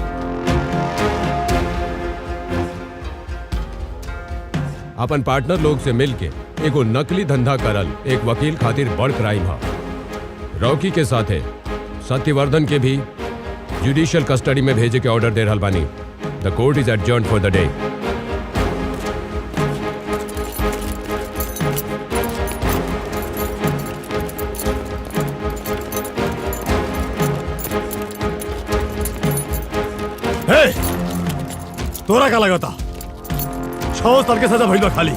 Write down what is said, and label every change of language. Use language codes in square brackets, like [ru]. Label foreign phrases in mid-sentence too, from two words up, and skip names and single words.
[bho] अपन पार्टनर लोग से मिलके एगो नकली धंधा करल एक वकील खातिर बड़ क्राइम हा। रॉकी के साथे सत्यवर्धन के भी [en] judicial custody [bho] में भेजे के ऑर्डर दे रहल बानी। [en] the court is adjourned for the day. [bho] तोरा का लगा था 6 साल के सजा भइल बा खाली।